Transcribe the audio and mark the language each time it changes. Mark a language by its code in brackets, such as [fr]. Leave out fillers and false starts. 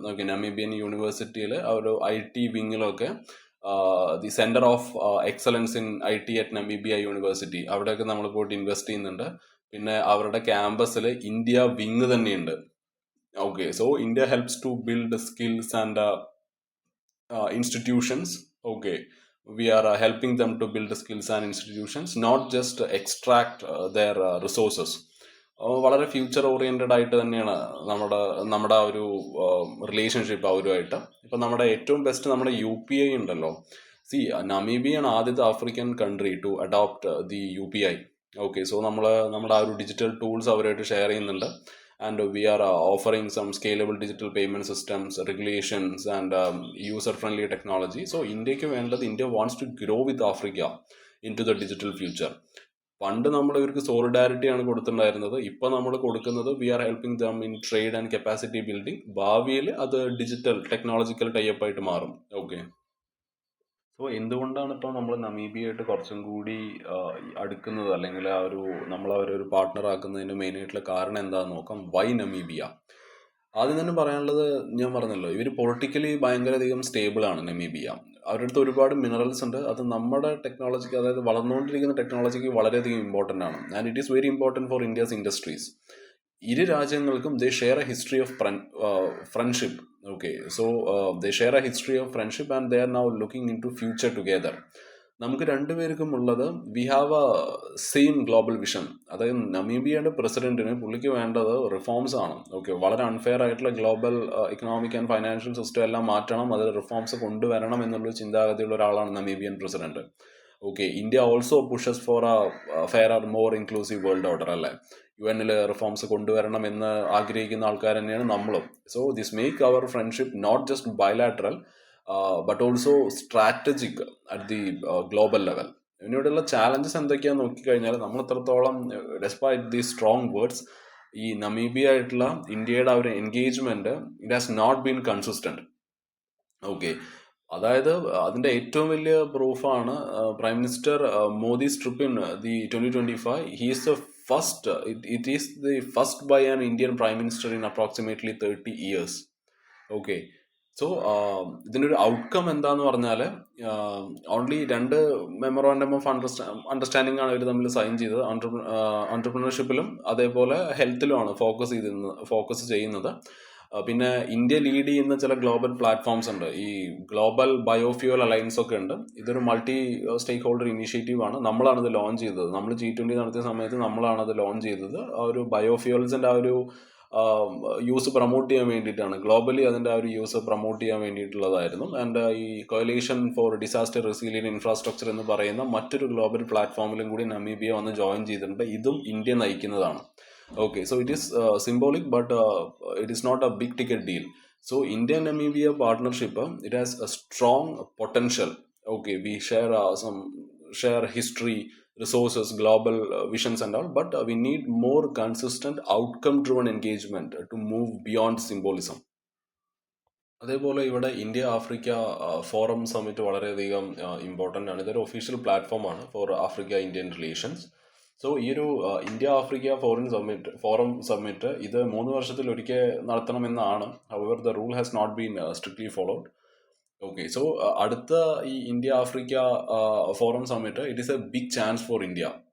[ml] Okay, Namibian യൂണിവേഴ്സിറ്റിയിൽ ഒരു IT വിങ്ങിലൊക്കെ the centre of excellence in IT at Namibia university അവിടെയൊക്കെ നമ്മൾ പോയിട്ട് ഇൻവെസ്റ്റ് ചെയ്യുന്നുണ്ട്. പിന്നെ അവരുടെ ക്യാമ്പസിൽ ഇന്ത്യ വിങ് തന്നെയുണ്ട്. Okay, so [en] India helps to build skills and institutions. Okay, we are helping them to build skills and institutions, not just extract their resources. [ml] വളരെ future oriented ആയിട്ട് തന്നെയാണ് നമ്മുടെ ആ ഒരു റിലേഷൻഷിപ്പ് അവരുമായിട്ട്. ഇപ്പൊ നമ്മുടെ ഏറ്റവും ബെസ്റ്റ് നമ്മുടെ UPI ഉണ്ടല്ലോ. നമീബിയാണ് ആദ്യത്തെ African country [en] To adopt the UPI. [ml] Okay, so നമ്മുടെ ആ ഒരു ഡിജിറ്റൽ ടൂൾസ് അവരായിട്ട് ഷെയർ ചെയ്യുന്നുണ്ട്. [en] And we are offering some scalable digital payment systems, regulations, and user-friendly technology. So India wants to grow with Africa into the digital future. [ml] പണ്ട് നമ്മൾ ഇവർക്ക് solidarity ആണ് കൊടുത്തിട്ടുണ്ടായിരുന്നത്. ഇപ്പൊ നമ്മൾ കൊടുക്കുന്നത് [en] We are helping them in trade and capacity building. [ml] ഭാവിയിൽ അത് digital technological type ആയിട്ട് മാറും. ഓക്കെ, സോ എന്തുകൊണ്ടാണ് ഇപ്പോൾ നമ്മൾ നമീബിയായിട്ട് കുറച്ചും കൂടി അടുക്കുന്നത്, അല്ലെങ്കിൽ നമ്മൾ അവരൊരു പാർട്ട്ണർ ആക്കുന്നതിന് മെയിൻ ആയിട്ടുള്ള കാരണം എന്താണെന്ന് നോക്കാം. Y Namibia? ആദ്യം തന്നെ പറയാനുള്ളത്, ഞാൻ പറഞ്ഞല്ലോ, ഇവർ പൊളിറ്റിക്കലി ഭയങ്കരധികം സ്റ്റേബിൾ ആണ് നമീബിയ. അവരുടെ അടുത്ത് ഒരുപാട് മിനറൽസ് ഉണ്ട്. അത് നമ്മുടെ ടെക്നോളജിക്ക്, അതായത് വളർന്നുകൊണ്ടിരിക്കുന്ന ടെക്നോളജിക്ക് വളരെയധികം ഇമ്പോർട്ടൻ്റ് ആണ്. [en] And it is very important for India's industries. [ml] ഇരു രാജ്യങ്ങൾക്കും [en] They share a history of friendship. Okay, so they share a history of friendship and they are now looking into future together. [ml] നമുക്ക് രണ്ടുപേർക്കും ഉള്ളത് [en] We have a same global vision. [ml] അതായത് നമീബിയയുടെ പ്രസിഡന്റിന് പുള്ളിക്ക് വേണ്ടത് reforms ആണ്. ഓക്കെ, വളരെ അൺഫെയർ ആയിട്ടുള്ള global economic and financial system എല്ലാം മാറ്റണം, അതിൽ റിഫോംസ് കൊണ്ടുവരണം എന്നുള്ള ചിന്താഗതിയുള്ള ഒരാളാണ് Namibian president. [en] Okay, India also pushes for a fair or more inclusive world order അല്ലേ. [ml] UN റിഫോംസ് കൊണ്ടുവരണം എന്ന് ആഗ്രഹിക്കുന്ന ആൾക്കാർ തന്നെയാണ് നമ്മളും. [en] So this make our friendship not just bilateral but also strategic at the global level. [ml] ഇവിടെയുള്ള challenges എന്തൊക്കെയാണെന്ന് നോക്കിക്കഴിഞ്ഞാൽ നമ്മൾ എത്രത്തോളം [en] despite the strong words [ml] ഈ നമീബിയ ആയിട്ടുള്ള ഇന്ത്യയുടെ ആ ഒരു engagement [en] It has not been consistent. [ml] Okay, അതായത് അതിന്റെ ഏറ്റവും വലിയ പ്രൂഫാണ് prime minister മോദി's [en] trip in the 2025. He is the first, it is the first by an Indian prime minister in approximately 30 years. [ml] Okay, so ഇതിൻ്റെ ഒരു ഔട്ട്കം എന്താന്ന് പറഞ്ഞാൽ only 2 memorandum of understanding ആണ് ഇവർ തമ്മിൽ സൈൻ ചെയ്തത്. എന്റർപ്രണർഷിപ്പിലും അതേപോലെ ഹെൽത്തിലുമാണ് ഫോക്കസ് ചെയ്യുന്നത്. പിന്നെ ഇന്ത്യ ലീഡ് ചെയ്യുന്ന ചില ഗ്ലോബൽ പ്ലാറ്റ്ഫോംസ് ഉണ്ട്. ഈ ഗ്ലോബൽ ബയോഫ്യൂവൽ അലയൻസ് ഒക്കെ ഉണ്ട്. ഇതൊരു മൾട്ടി സ്റ്റേക്ക് ഹോൾഡർ ഇനീഷ്യേറ്റീവ് ആണ്. നമ്മളാണ് ഇത് ലോഞ്ച് ചെയ്തത്. നമ്മൾ G20 നടത്തിയ സമയത്ത് നമ്മളാണ് അത് ലോഞ്ച് ചെയ്തത്. ആ ഒരു ബയോഫ്യൂവൽസിന്റെ ആ ഒരു യൂസ് പ്രൊമോട്ട് ചെയ്യാൻ വേണ്ടിയിട്ടാണ്. ഗ്ലോബലി അതിൻ്റെ ആ ഒരു യൂസ് പ്രൊമോട്ട് ചെയ്യാൻ വേണ്ടിയിട്ടുള്ളതായിരുന്നു. ആൻഡ് ഈ coalition four disaster resilient infrastructure എന്ന് പറയുന്ന മറ്റൊരു ഗ്ലോബൽ പ്ലാറ്റ്ഫോമിലും കൂടി നമീബിയ വന്ന് ജോയിൻ ചെയ്തിട്ടുണ്ട്. ഇതും India നയിക്കുന്നതാണ്. [en] Okay, so it is symbolic, but it is not a big ticket deal. So India-Namibia partnership, it has a strong potential. Okay, we share history, resources, global visions and all, but we need more consistent outcome-driven engagement to move beyond symbolism. [ml] അതേപോലെ ഇവിടെ India Africa forum summit വളരെയധികം important ആണ്. ഇതൊരു official പ്ലാറ്റ്ഫോമാണ് [en] For Africa Indian relations. [ml] So ഈ ഒരു India Africa forum summit ഇത് 3 വർഷത്തിൽ ഒരിക്കൽ നടത്തണമെന്നാണ്. [en] However the rule has not been strictly followed. Okay, so അടുത്ത ഈ India Africa forum summit it is a big chance for India.